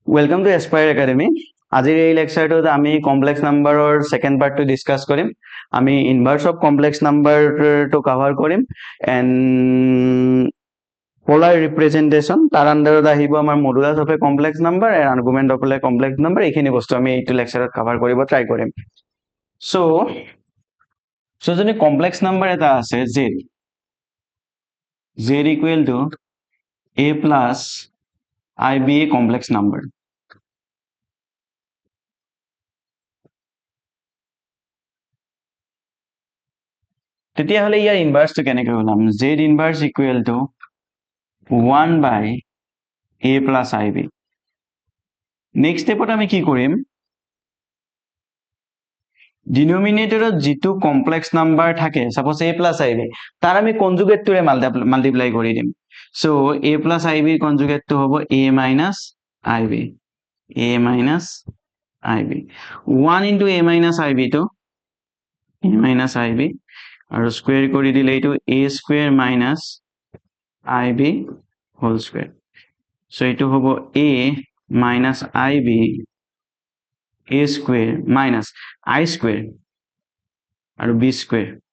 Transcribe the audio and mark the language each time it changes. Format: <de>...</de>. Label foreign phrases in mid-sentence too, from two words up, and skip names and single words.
<en>Welcome to aspireacademy.</en> <as>আজিৰ এই লেকচাৰটোত আমি কমপ্লেক্স নাম্বাৰৰ সেকেন্ড পাৰ্টটো ডিসকাস কৰিম। আমি</as> <en>inverse of complex</en> <as>নাম্বাৰটো কভাৰ কৰিম</as> <en>and polar representation</en> <as>তাৰ আন্ডাৰত আহিব আমাৰ</as> <en>modulus of a complex number and argument of a complex number.</en> <as>এইখিনি বস্তু আমি এইটো লেকচাৰত কভাৰ কৰিব ট্ৰাই কৰিম। সো যদি</as> <en>complex number</en> <as>এটা আছে</as> <en>z equal to a plus ib a complex number,</en> <as>তেতিয়াহলে ইয়াৰ ইনভার্সটো কেনেকৈ ওলাম?</as> <en>z inverse equal to 1 by a plus ib.</en> <as>নেক্সট স্টেপত আমি কি কৰিম? ডিনোমিনেটৰত যিটো</as> <en>complex number</en> <as>থাকে, সাপোজ</as> <en>a plus ib,</en> <as>তাৰ আমি কনজুগেটটোৰে মাল্টিপ্লাই কৰি দিম। সো</as> <en>a plus ib</en> <as>ৰ কনজুগেটটো হ'ব</as> <en>a minus ib, a minus ib। 1 into a minus ib to a minus ib</en> <as>আৰু স্কয়াৰ কৰি দিলে এইটো</as> <en>a square minus ib whole square.</en> <as>সো এইটো হ'ব</as> <en>a minus ib a square minus I square আৰু b square.</en>